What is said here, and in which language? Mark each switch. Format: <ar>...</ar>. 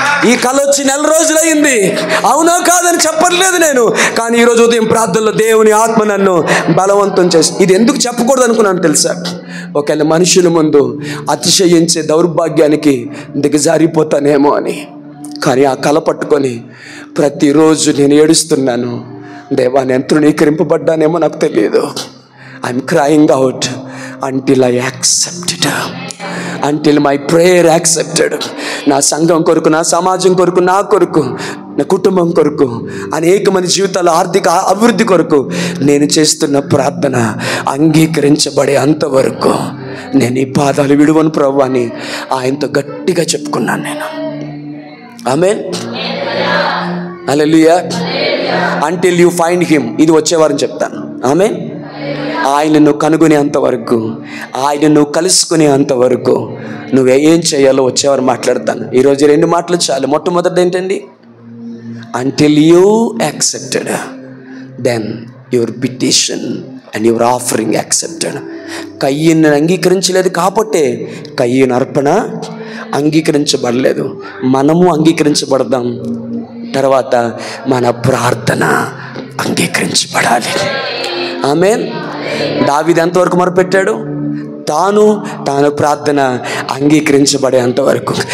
<te>ఈ కళ వచ్చి 1 నెల రోజులైంది. అవునా కాదని చెప్పట్లేదు నేను, కానీ ఈరోజు ఉదయం ప్రార్థనలో దేవుని ఆత్మ నన్ను బలవంతం చేసి, ఇది ఎందుకు చెప్పకూడదు అనుకున్నాను తెలుసా? ఒకవేళ మనుషుల ముందు అతిశయించే దౌర్భాగ్యానికి దిగజారిపోతానేమో అని. కానీ ఆ కళ పట్టుకొని ప్రతిరోజు నేను ఏడుస్తున్నాను. దేవా, నేను తృణీకరింపబడ్డానేమో నాకు తెలియదు.</te> <en>I'm crying out until I accepted, until my prayer accepted.</en> <te>నా సంఘం కొరకు, నా సమాజం కొరకు, నా కొరకు, నా కుటుంబం కొరకు, అనేక మంది జీవితాల ఆర్థిక అభివృద్ధి కొరకు నేను చేస్తున్న ప్రార్థన అంగీకరించబడే అంతవరకు నేను ఈ పాదాలు విడువను ప్రభువా అని ఆయనతో గట్టిగా చెప్పుకున్నాను నేను. ఆమేన్, హల్లెలూయా.</te> <en>until you find him,</en> <te>ఇది వచ్చేవారని చెప్తాను. ఆమేన్. ఆయనను కనుగొనేంత వరకు, ఆయనను కలుసుకునే అంతవరకు నువ్వు ఏం చేయాలో వచ్చేవారు మాట్లాడతాను. ఈరోజు 2 మాటలు చాలు. మొట్టమొదటి ఏంటండి,</te> <en>until you accepted, then your petition and your offering accepted.</en> <te>కయ్యను అంగీకరించలేదు కాబట్టి కయ్యను అర్పణ అంగీకరించబడలేదు. మనము అంగీకరించబడదాం. తర్వాత మన ప్రార్థన అంగీకరించబడాలి. ఆమేన్. దావీదు ఎంతవరకు మొరపెట్టాడు? తాను ప్రార్థన అంగీకరించబడే అంతవరకు.</te>